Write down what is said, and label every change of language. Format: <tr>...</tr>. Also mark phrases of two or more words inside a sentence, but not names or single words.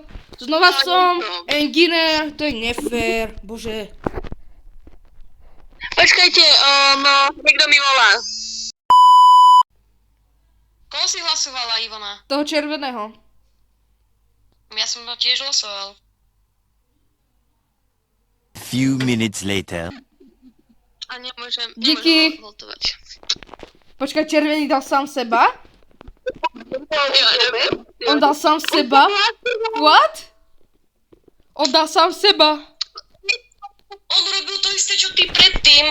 <sk>Znova som engineer, to je nefér, bože. Počkajte, no, niekto mi volá. Koho si hlasovala, Ivona? Toho červeného. Ja som to tiež hlasoval.</sk> <en>few minutes later.</en> <sk>A nemôžem Díky. voltovať. Počkaj, červený dal sám seba? Ja neviem. On dal sám seba? What? On dal sám seba. On robil to isté, čo ty predtým.</sk>